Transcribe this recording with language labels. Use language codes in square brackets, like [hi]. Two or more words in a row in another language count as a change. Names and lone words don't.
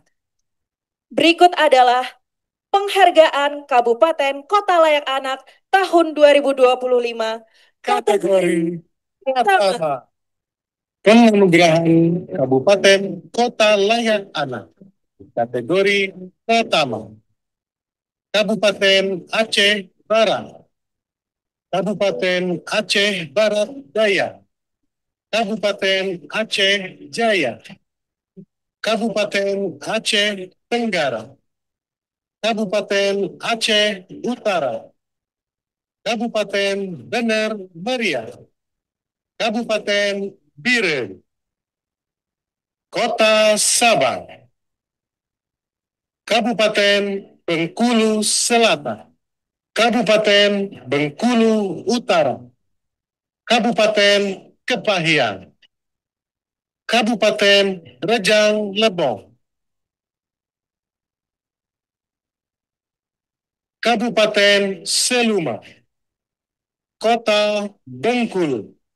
[id] Berikut adalah penghargaan Kabupaten Kota Layak Anak tahun 2025 kategori pertama penganugerahan Kabupaten Kota Layak Anak kategori pertama Kabupaten Aceh Barat, Kabupaten Aceh Barat Daya, Kabupaten Aceh Jaya, Kabupaten Aceh Tenggara, Kabupaten Aceh Utara, Kabupaten Bener Meriah, Kabupaten Biren, Kota Sabang, Kabupaten Bengkulu Selatan, Kabupaten Bengkulu Utara, Kabupaten Kepahiang, Kabupaten Rejang Lebong, Kabupaten Seluma, Kota Bengkulu,